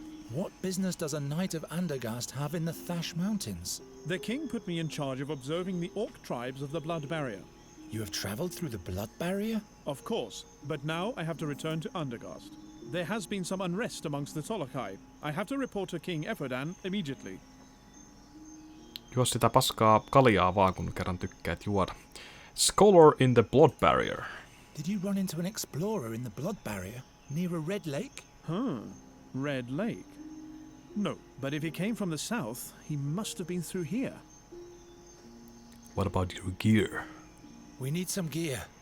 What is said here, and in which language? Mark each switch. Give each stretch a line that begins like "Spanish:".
English: What business does a Knight of Andergast have in the Thash Mountains? The king put me in charge of observing the orc tribes of the Blood Barrier. You have travelled through the blood barrier? Of course, but now I have to return to Andergast. There has been some unrest amongst the Tolokai. I have to report to King Eferdan immediately.
Finnish: Juo sitä paskaa kaljaa vaan, kun kerran tykkäät juoda.
English: Scholar in the Blood Barrier. Did you run into an explorer in the blood barrier near a red lake? Red Lake? No, but if he came from the south, he must have been through here. What about your gear? We need some gear.